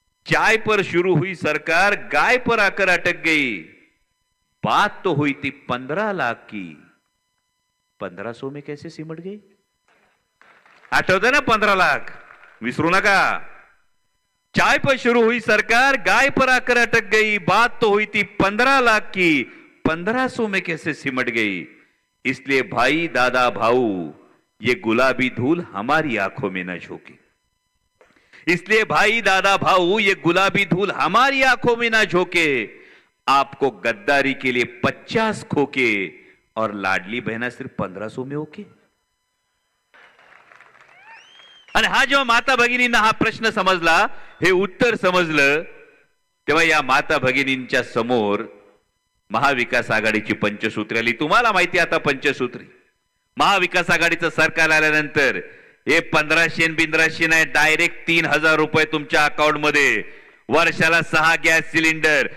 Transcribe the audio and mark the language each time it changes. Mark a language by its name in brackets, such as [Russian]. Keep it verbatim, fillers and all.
[Hindi] चाय पर शुरू हुई सरकार गाय पर आकर अटक गई. बात तो हुई थी पंद्रह लाख की, पंद्रह सौ में कैसे सिमट गई. [Marathi] आठवते ना पंधरा लाख, विसरू नका. [Hindi] चाय पर शुरू हुई सरकार गाय पर आकर अटक गई. बात तो हुई थी पंद्रह लाख की, पंद्रह सौ में कैसे सिमट गई. इसलिए भाई दादा भाऊ ये गुलाबी धूल हमारी आंखों में न झोंके. इसलिए भाई दादा भाऊ ये गुलाबी धूल हमारी आंखों में ना झोंके. आपको गद्दारी के लिए पचास खोके और लाडली बहना सिर्फ पंद्रह सौ में ओके. [Marathi] आणि हा जेव्हा माता भगिनींना हा प्रश्न समजला, हे उत्तर समजलं, तेव्हा या माता भगिनींच्या समोर महाविकास आघाडीची पंचसूत्री आली. तुम्हाला माहिती आता पंचसूत्री महाविकास आघाडीचं सरकार आल्यानंतर हे पंधराशे बिंद्राशे नाही, डायरेक्ट तीन हजार रुपये तुमच्या अकाउंटमध्ये, वर्षाला सहा गॅस सिलेंडर.